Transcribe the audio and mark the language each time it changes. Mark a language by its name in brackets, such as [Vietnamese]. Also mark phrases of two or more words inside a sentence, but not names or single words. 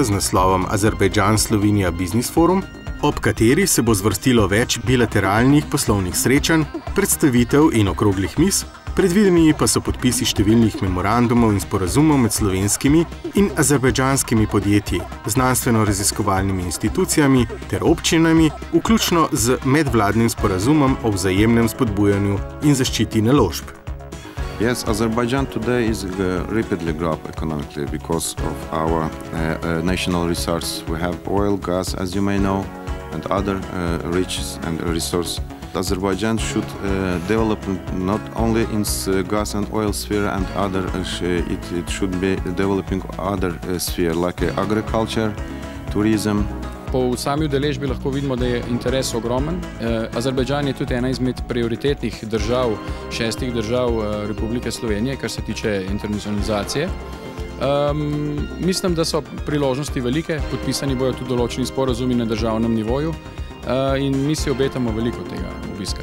[Slovenian] z naslovom Azerbajdžan-Slovenija Business Forum, ob kateri se bo zvrstilo več bilateralnih poslovnih srečanj, predstavitev in okroglih miz, predvideni pa so podpisi številnih memorandumov in sporazumov med slovenskimi in azerbajdžanskimi podjetji, znanstveno-raziskovalnimi institucijami ter občinami, vključno z medvladnim sporazumom o vzajemnem spodbujanju in zaščiti naložb. [English] Yes, Azerbaijan today is rapidly growing economically because of our national resources. We have oil, gas, as you may know, and other riches and resources. Azerbaijan should develop not only in gas and oil sphere and other, it should be developing other sphere like agriculture, tourism. [Slovenian] Po sami udeležbi lahko vidimo, da je interes ogromen. Azerbajdžan je tudi ena izmed prioritetnih držav, 6 držav Republike Slovenije, kar se tiče internacionalizacije. Mislim, da so priložnosti velike, podpisani bojo tudi določeni sporazumi na državnem nivoju in mi si obetamo veliko tega obiska.